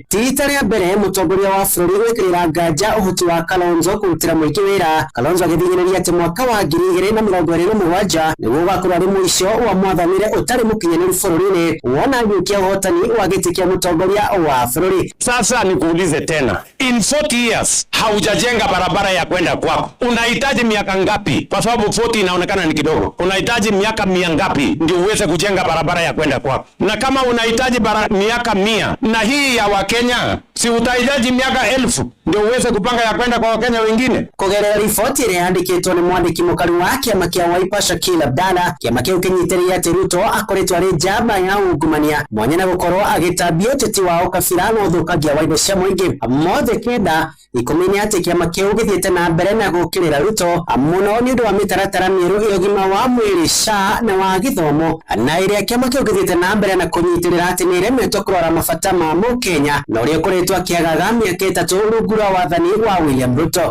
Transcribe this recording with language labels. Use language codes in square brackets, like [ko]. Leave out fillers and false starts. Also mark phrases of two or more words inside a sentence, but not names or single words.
[ki] Ti rita rĩa mbere mũtongoria wa bũrũri gwĩkĩrĩra nganja ũhoti wa Kalonzo kũrutĩra mũingĩ wĩra. Kalonzo agĩthinyĩrĩria atĩ mwaka wa 2027 nĩguo ũgakorwo arĩ mũico wa mwathanĩre ũtarĩ mũkinyanĩru bũrũri-inĩ wona agĩũkia ũhotani wa gĩtĩ kĩa mũtongoria wa bũrũri. [sw] Sasa nikuulize tena, [en] in 40 years [sw] haujajenga barabara ya kwenda kwako. Unahitaji miaka ngapi? Kwa sababu 40 inaonekana ni kidogo. Unahitaji miaka 100 ngapi ndio uweze kujenga barabara ya kwenda kwako? Na kama unahitaji miaka 100 na hii ya Wakenya, si utahitaji miaka 1000 ndio uweze kupanga ya kwenda kwa Wakenya wengine? [ki] Kugerera riboti ĩrĩa yandĩkĩtwo nĩ mwandĩki mũkaru wa Kĩama kĩa Wiper Shakil Abdalla, kĩama kĩu kĩnyitĩrĩire atĩ Ruto akoretwo arĩ njamba ya ungumania mwanya na gũkorwo agĩtambia ũteti wa ũkabira na ũthũkangia wa indo cia mũingĩ. Mothe kenda ikomenye atĩ kĩama kĩu gĩthiĩte na mbere na gũkĩrĩra Ruto mũno nĩ ũndũ wa mĩtaratara mĩerũ ya ũgima wa mwĩrĩ SHA na wa gĩthomo, na ĩrĩa kĩama kĩu gĩthiĩte na mbere na kũnyitĩrĩra atĩ nĩ ĩremetwo kũrora mabata ma Mũkenya na ũrĩa ũkoretwo akĩagaga mĩaka 3 rungu rwa wathani wa William Ruto.